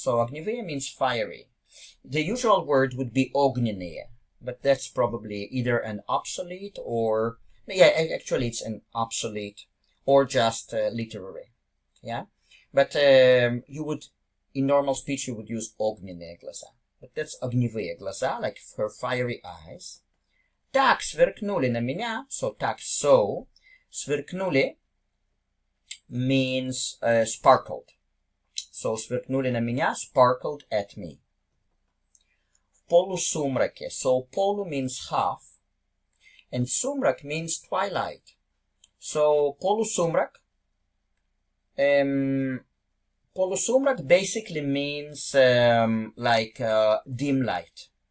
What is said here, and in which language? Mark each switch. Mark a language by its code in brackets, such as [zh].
[en] So огневые means fiery. The usual word would be огненные, but that's probably either an obsolete or, actually it's an obsolete or just literary, yeah? But you would, in normal speech, you would use [ru] огненные глаза. [en] But that's [ru] огневые глаза, [en] like her fiery eyes. [ru] Так сверкнули на меня, [en] so [ru] сверкнули [en] means sparkled. So [ru] сверкнули на меня, [en] sparkled at me. [ru] В полусумраке. [en] So полу means half, and сумрак means twilight. So полусумрак Полусумрак basically means like dim light.